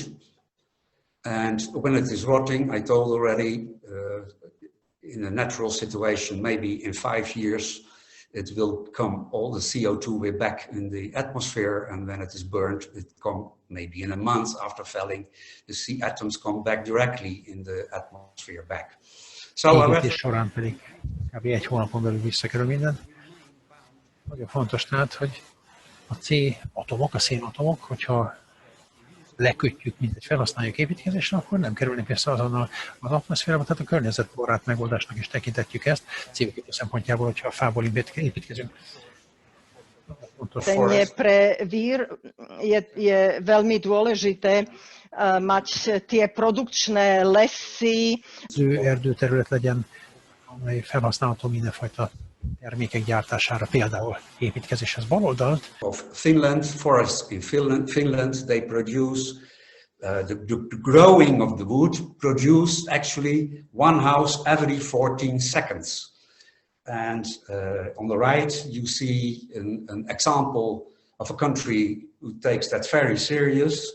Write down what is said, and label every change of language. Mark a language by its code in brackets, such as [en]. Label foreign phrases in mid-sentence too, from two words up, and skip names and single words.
[en] And when it is rotting, I told already, in a natural situation, maybe in 5 years, it will come, all the CO2 way back in the atmosphere, and when it is burned, it come maybe in a month after felling, the C atoms come back directly in the atmosphere back. So [hu] égítés során pedig kb. 1 hónapon belül visszakerül minden. Nagyon fontos tehát, hogy a C atomok, a szénatomok, hogyha lekötjük, mint egy felhasználjuk építkezésre, akkor nem kerülnek vissza azonnal az atmoszférába, tehát a környezetbarát megoldásnak is tekintetjük ezt, CO2 szempontjából, hogyha a fából építkezünk. [sk] Pre vír je veľmi dôležité mať tie produkčné lesy. [hu] Erdőterület legyen, amely felhasználható mindenfajta termékek gyártására, például építkezéshez. Bal oldalt. [en] Of Finland, forests in Finland, they produce the growing of the wood produce actually one house every 14 seconds. And on the right, you see an example of a country who takes that very serious.